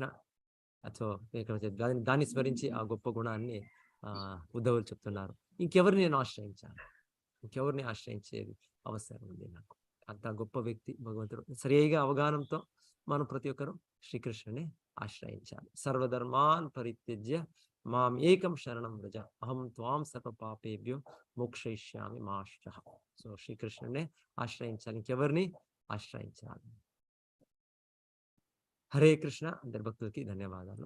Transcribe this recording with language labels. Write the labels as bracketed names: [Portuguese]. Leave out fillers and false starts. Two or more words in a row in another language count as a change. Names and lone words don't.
[Telugu] దాన్ని స్మరించి ఆ గొప్ప గుణాన్ని ఉద్ధవులు చెప్తున్నారు. ఇంకెవరిని నేను ఆశ్రయించాను, ఇంకెవరిని ఆశ్రయించేది అవసరం ఉంది నాకు? అంత గొప్ప వ్యక్తి భగవంతుడు. సరిగా అవగాహనతో మనం ప్రతి ఒక్కరు శ్రీకృష్ణుని ఆశ్రయించాలి. [Sanskrit] సర్వధర్మాన్ పరిత్యజ్య మాం ఏకం శరణం వ్రజ అహం త్వాం సర్వ పాపేభ్యో మోక్షయిష్యామి మా శుచః. [Telugu] సో శ్రీకృష్ణునే ఆశ్రయించాలి, ఇంకెవరిని ఆశ్రయించాలి. హరే కృష్ణ. అందరి భక్తులకి ధన్యవాదాలు.